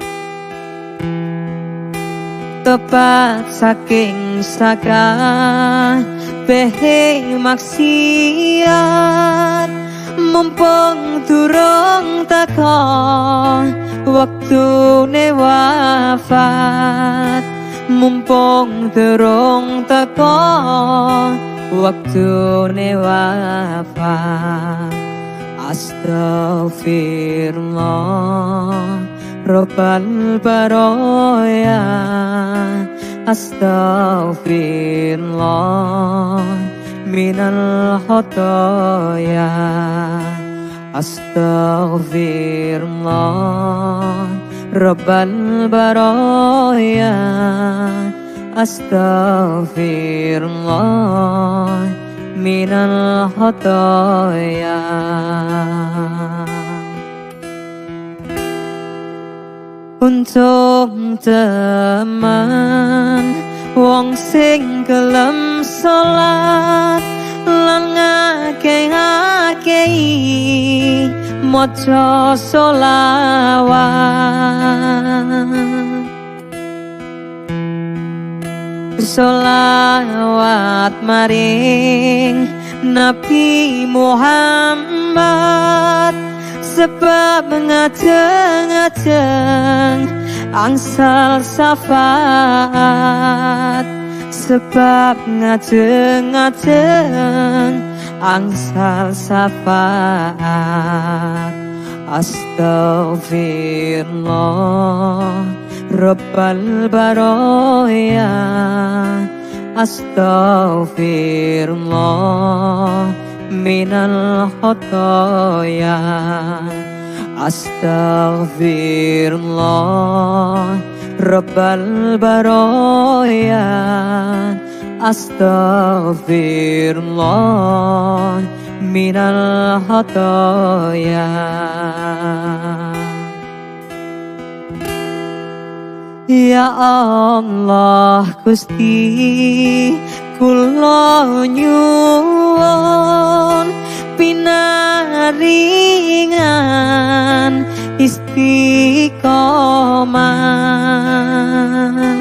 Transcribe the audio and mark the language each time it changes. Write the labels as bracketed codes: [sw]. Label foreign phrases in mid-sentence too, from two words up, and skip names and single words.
[jv] Tobat saking sakabeh maksiat, mumpung durung teko waktune wafat. Mumpung durung teko waktune wafat. [ar] أستغفر الله رب البرايا. أستغفر الله من الخطايا. أستغفر الله رب البرايا. أستغفر الله من الخطايا. [jv] Untung teman wong sing gelem salat lan ngakeh-akehi maca sholawat. Sholawat maring Nabi Muhammad, sebab ngajeng-ngajeng angsal syafaat. Sebab ngajeng-ngajeng angsal syafaat. [ar] أستغفر الله رب البرايا. أستغفر الله من الخطايا. أستغفر الله رب البرايا. أستغفر الله من الخطايا. [jv] Ya Allah Gusti kula nyuwun pinaringan istiqomah.